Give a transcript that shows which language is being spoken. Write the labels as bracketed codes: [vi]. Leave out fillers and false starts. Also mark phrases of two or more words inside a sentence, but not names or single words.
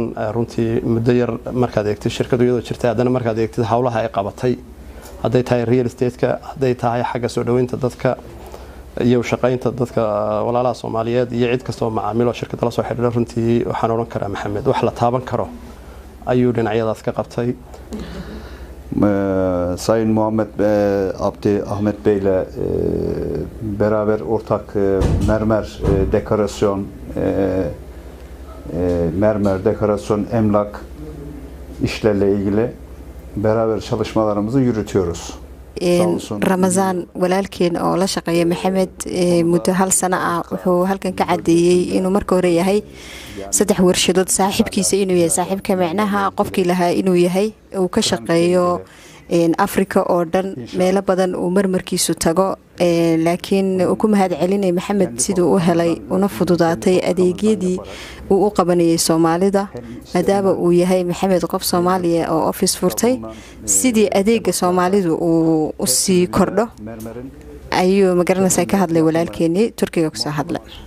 [so] runtii muddo yar markaad eegtay shirkadu iyadoo jirtay haddana markaad eegtay hawlaha ay qabatay haday tahay [en] real estate-ka [so] haday tahay xagga soo dhaweynta dadka iyo shaqaynta dadka walaalaha Soomaaliyeed iyo cid kasta oo macaamilo shirkadda la soo xiriira runtii waxaan oran karaa Maxamed wax la taaban karo ayuu dhinacyadaas ka qabtay. [tr] Sayın Muhammed Abdi Ahmet Bey ile beraber ortak mermer dekorasyon emlak işlerle ilgili beraber çalışmalarımızı yürütüyoruz. [so] Ramazan walaalkeen oo la shaqeeya Maxamed muddo hal sano ah wuxuu halkan ka cadeeyay inuu marka hore yahay saddex warshadood saaxiibkiisa inuu yahay saaxiibka macnaha qofkii lahaa inuu yahay uu ka shaqeeyo Africa oo dhan meelo badan uu marmarkiisu tago laakiin uu ku mahad celinay Maxamed sidoo uu helay una fududaatay adeegyadii uu u qabanayay Soomaalida maadaama uu yahay Maxamed qof Soomaaliya oo office furtay sidii adeega Soomaalidu uu u sii kordho ayuu magaranaysaa ka hadlay walaalkeeni Turkiga ku soo hadlay.